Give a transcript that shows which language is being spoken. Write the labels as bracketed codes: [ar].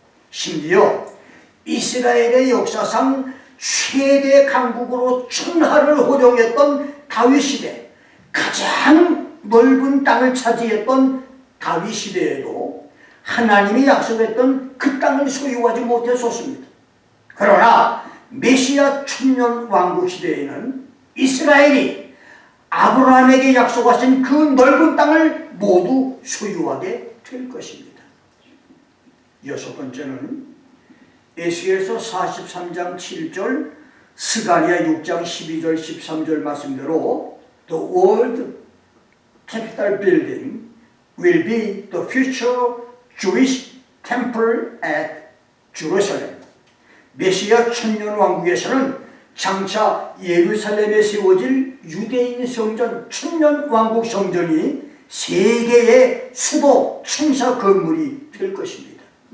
[ko] 심지어 이스라엘의 역사상 최대 강국으로 천하를 호령했던 다윗 시대, 가장 넓은 땅을 차지했던 다윗 시대에도 하나님이 약속했던 그 땅을 소유하지 못했었습니다. 그러나 메시아 천년왕국 시대에는 이스라엘이 아브라함에게 약속하신 그 넓은 땅을 모두 소유하게 될 것입니다. 여섯 번째는 에스겔서 43장 7절, 스가랴 6장 12절 13절 말씀대로 [en] The old capital building will be the future Jewish temple at Jerusalem. [ko] 메시아 천년왕국에서는 장차 예루살렘에 세워질 유대인 성전 천년왕국 성전이 세계의 수도 청사 건물이 될 것입니다.